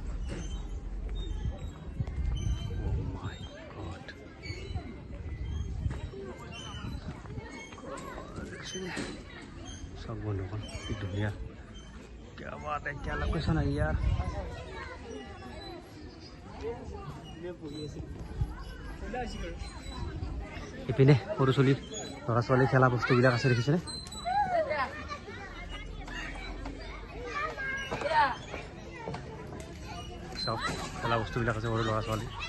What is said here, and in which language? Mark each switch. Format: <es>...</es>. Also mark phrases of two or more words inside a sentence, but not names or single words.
<hi>ओह माय गॉड सब बंधुসকल की दुनिया क्या बात है क्या लोकेशन है यार</hi> <as>ইপিনে সৰু চলি ল'ৰা ছোৱালী খেলা বস্তুবিলাক আছে দেখিছেনে সব খেলা বস্তুবিলাক আছে সৰু ল'ৰা ছোৱালী</as>